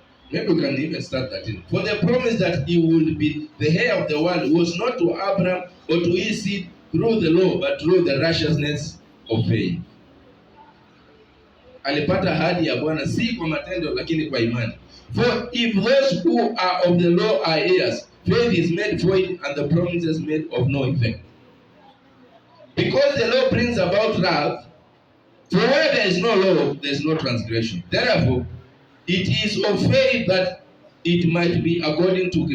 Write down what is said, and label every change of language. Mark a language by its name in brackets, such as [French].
[English] Maybe we can even start 13. For the promise that he would be the heir of the world was not to Abraham or to his seed through the law, but through the righteousness of faith. [Swahili] Alipata ahadi ya Bwana si kwa matendo lakini kwa imani. [English] For if those who are of the law are heirs, faith is made void and the promises made of no effect. Because the law brings about wrath, for where there is no law, there is no transgression. Therefore, it is of faith that it might be according to grace.